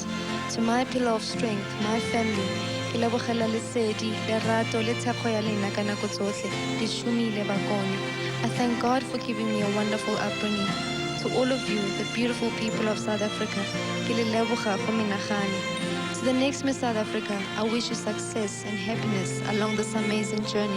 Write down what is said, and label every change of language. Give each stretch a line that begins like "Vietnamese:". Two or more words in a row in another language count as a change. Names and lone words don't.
English: To my pillar of strength, my family,
Tswana: ke lebogela lesedi, lerato le tshepo ya lena ka nako tsotlhe, di shumile bakone.
English: I thank God for giving me a wonderful upbringing. To all of you, the beautiful people of South Africa,
Tswana: ke le leboga go menagane.
English: To the next Miss South Africa, I wish you success and happiness along this amazing journey.